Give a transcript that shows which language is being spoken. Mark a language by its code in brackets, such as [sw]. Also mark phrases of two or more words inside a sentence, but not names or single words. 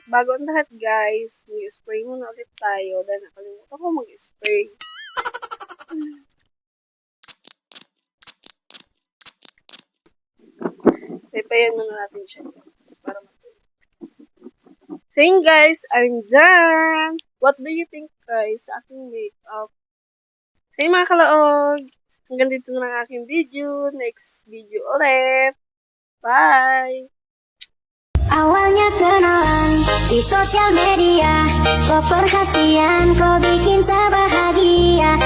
[tl] Bago ang lahat guys, mag-spray muna ulit tayo dahil nakalimutan ko mag-spray. Papayan muna natin siya guys para matulog. So yun guys, [en] I'm done! What do you think guys [tl] sa aking [en] makeup? [tl] So yun mga kalaog, hanggang dito na ang aking video. [en] Next video ulit. Bye! [id] Awalnya kenalan di sosial media, kok perhatian kok bikin saya bahagia.